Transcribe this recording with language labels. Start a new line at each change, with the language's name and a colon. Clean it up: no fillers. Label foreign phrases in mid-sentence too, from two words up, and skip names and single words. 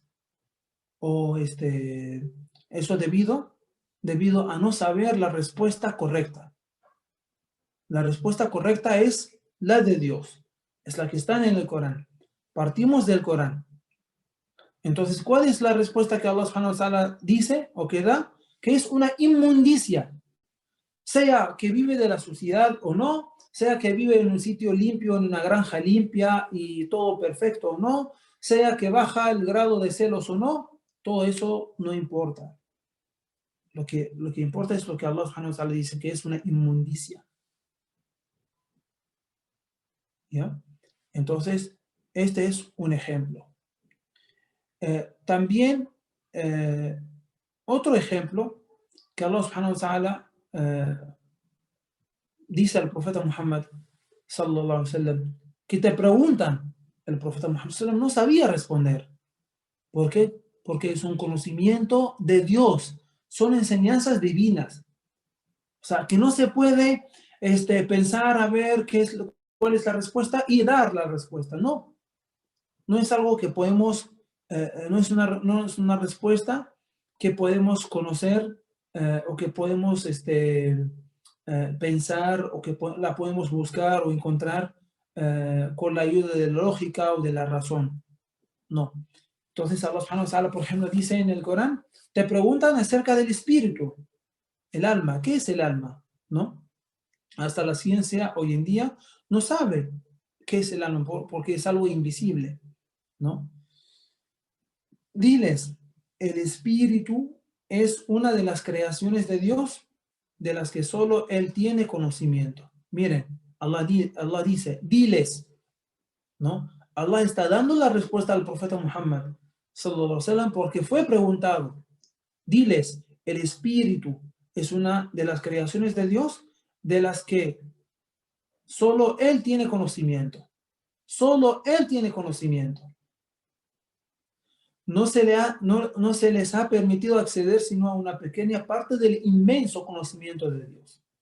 Spanish: O eso debido a no saber la respuesta correcta. La respuesta correcta es la de Dios. Es la que está en el Corán. Partimos del Corán. Entonces, ¿cuál es la respuesta que Allah
Arabic: سبحانه وتعالى
Spanish: dice o que da? Que es una inmundicia. Sea que vive de la suciedad o no, sea que vive en un sitio limpio, en una granja limpia y todo perfecto o no, sea que baja el grado de celos o no, todo eso no importa. Lo que importa es lo que Allah
Arabic: سبحانه وتعالى
Spanish: dice, que es una inmundicia. ¿Ya? Entonces, este es un ejemplo. También, otro ejemplo que Allah
Arabic: سبحانه وتعالى
Spanish: dice al profeta Muhammad
Arabic: صلى الله عليه وسلم,
Spanish: que te preguntan, el profeta Muhammad
Arabic: صلى الله عليه وسلم
Spanish: no sabía responder. ¿Por qué? Porque es un conocimiento de Dios, son enseñanzas divinas. O sea, que no se puede pensar a ver cuál es la respuesta y dar la respuesta. No, no es algo que podemos, no es una respuesta que podemos conocer o que podemos pensar o que la podemos buscar o encontrar con la ayuda de la lógica o de la razón. No. Entonces Allah
Arabic: سبحانه وتعالى,
Spanish: por ejemplo, dice en el Corán, te preguntan acerca del espíritu, el alma. ¿Qué es el alma? ¿No? Hasta la ciencia hoy en día no sabe qué es el alma porque es algo invisible, ¿no? Diles, el espíritu es una de las creaciones de Dios de las que solo Él tiene conocimiento. Miren, Allah dice, diles, ¿no? Allah está dando la respuesta al profeta Muhammad,
Arabic: صلى الله عليه وسلم,
Spanish: porque fue preguntado. Diles, el espíritu es una de las creaciones de Dios de las que solo Él tiene conocimiento. Solo Él tiene conocimiento. No se les ha permitido acceder sino a una pequeña parte del inmenso conocimiento de Dios.